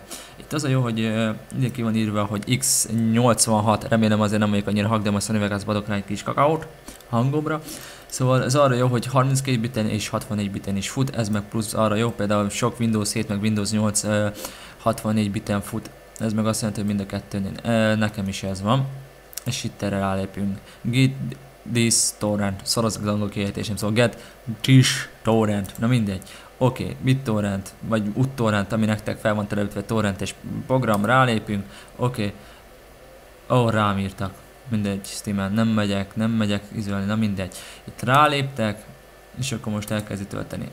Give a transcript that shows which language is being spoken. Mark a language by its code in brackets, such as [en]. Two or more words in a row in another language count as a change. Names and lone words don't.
[hu] Itt az a jó, hogy ide ki van írva, hogy X86, remélem azért nem vagyok annyira hang, de majd Sony Vegas-ba adok rá egy kis kakaót hangomra. Szóval ez arra jó, hogy 32 biten és 64 biten is fut, ez meg plusz arra jó, például sok Windows 7 meg Windows 8 64 biten fut, ez meg azt jelenti, hogy mind a kettőnél. Nekem is ez van, és itt erre rálépünk. [en] Get this torrent, [hu] szoroz az angol kiejtésem, szóval [en] get this torrent, [hu] na mindegy. Oké, BitTorrent, vagy UTorrent, ami nektek fel van telepítve torrentes program, rálépünk, oké. Rám írtak. Mindegy, Steamen, nem megyek izolni, na mindegy. Itt ráléptek, és akkor most elkezdi tölteni.